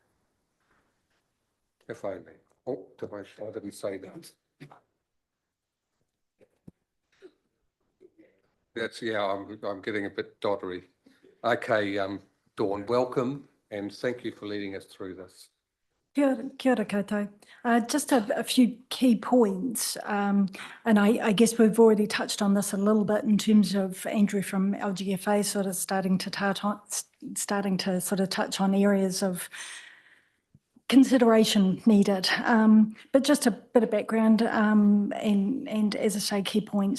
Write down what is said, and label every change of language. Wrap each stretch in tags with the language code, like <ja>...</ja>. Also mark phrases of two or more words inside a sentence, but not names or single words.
<en>If only. Oh, I didn't say that. I'm getting a bit doddery. Okay, Dawn, welcome, and thank you for leading us through this.</en> <mi>Kia ora koutou.</mi> <en>Just a few key points, and I guess we've already touched on this a little bit in terms of Andrew from LGFA sort of starting to sort of touch on areas of consideration needed, but just a bit of background and as I say, key points.</en>